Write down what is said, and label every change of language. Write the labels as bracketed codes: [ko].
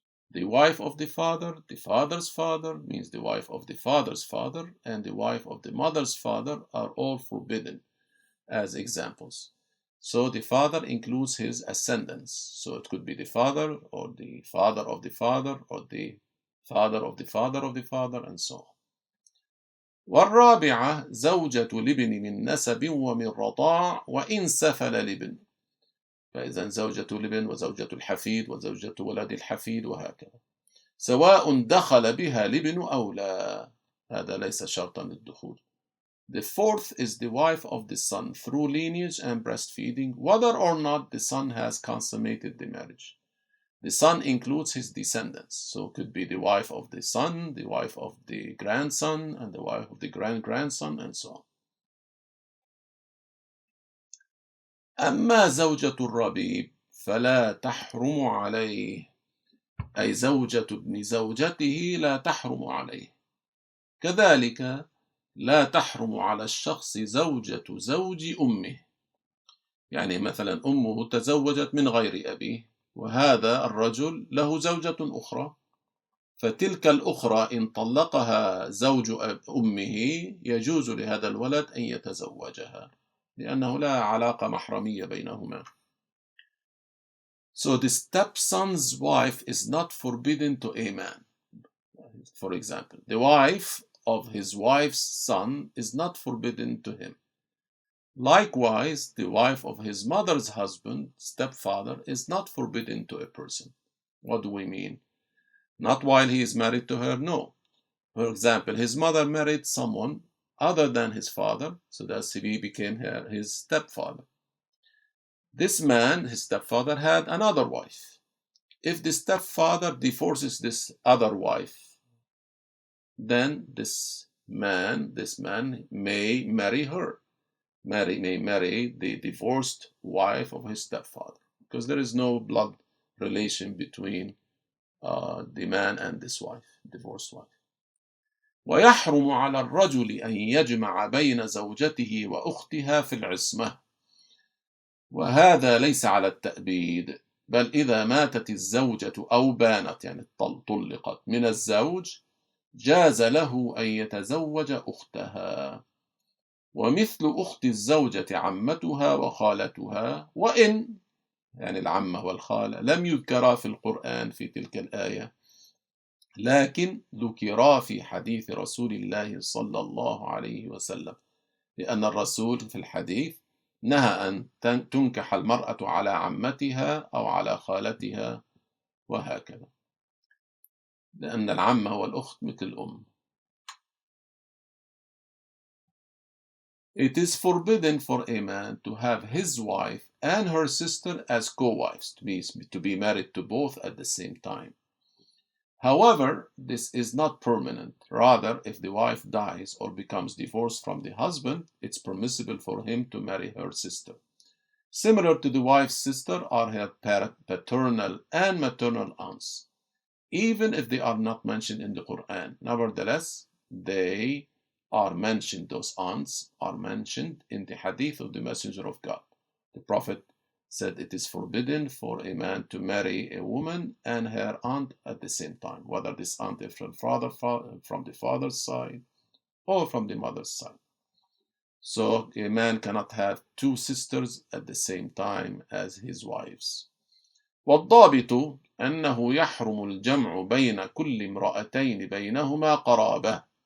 [en] The wife of the father's father, means the wife of the father's father, and the wife of the mother's father are all forbidden as examples. So the father includes his ascendants. So it could be the father, or the father of the father, or the father of the father of the father, and so on. [ar] والرابعة زوجة لبن من نسب ومن رضاع وإن سفل لبن. فإذا زوجة لبن وزوجة الحفيد وزوجة ولد الحفيد وهكذا، سواء دخل بها لبن أو لا، هذا ليس شرطا للدخول. [en] The fourth is the wife of the son through lineage and breastfeeding, whether or not the son has consummated the marriage. The son includes his descendants, so it could be the wife of the son, the wife of the grandson, and the wife of the grandson, and so on. [ar] أما زوجة الربيب فلا تحرم عليه، أي زوجة ابن زوجته لا تحرم عليه. كذلك لا تحرم على الشخص زوجة زوج أمه، يعني مثلا أمه تزوجت من غير أبيه، وهذا الرجل له زوجة أخرى، فتلك الأخرى إن طلقها زوج أمه يجوز لهذا الولد أن يتزوجها، لأنه لا علاقة محرمية بينهما. [en] So the stepson's wife is not forbidden to a man. For example, the wife of his wife's son is not forbidden to him. Likewise, the wife of his mother's husband, stepfather, is not forbidden to a person. What do we mean? Not while he is married to her, no. For example, his mother married someone other than his father, so that he became his stepfather. This man, his stepfather, had another wife. If the stepfather divorces this other wife, then this man may marry her. May marry the divorced wife of his stepfather, because there is no blood relation between the man and this wife, divorced wife. [ar] ويحرم على الرجل أن يجمع بين زوجته وأختها في العصمة، وهذا ليس على التأبيد، بل إذا ماتت الزوجة أو بانت، يعني طلقت من الزوج، جاز له أن يتزوج أختها، ومثل أخت الزوجة عمتها وخالتها، وإن، يعني العمة والخالة، لم يذكرا في القرآن في تلك الآية، لكن ذكرا في حديث رسول الله صلى الله عليه وسلم، لأن الرسول في الحديث نهى أن تنكح المرأة على عمتها أو على خالتها وهكذا، لأن العمة والأخت مثل الأم. [en] It is forbidden for a man to have his wife and her sister as co-wives, to be married to both at the same time. However, this is not permanent. Rather, if the wife dies or becomes divorced from the husband, it's permissible for him to marry her sister. Similar to the wife's sister are her paternal and maternal aunts, even if they are not mentioned in the Qur'an. Nevertheless, they are mentioned, those aunts are mentioned in the hadith of the Messenger of God. The Prophet said it is forbidden for a man to marry a woman and her aunt at the same time, whether this aunt is from the father's side or from the mother's side. So a man cannot have two sisters at the same time as his wives. [ar] والضابط أنه يحرم الجمع بين كل امرأتين بينهما قرابة.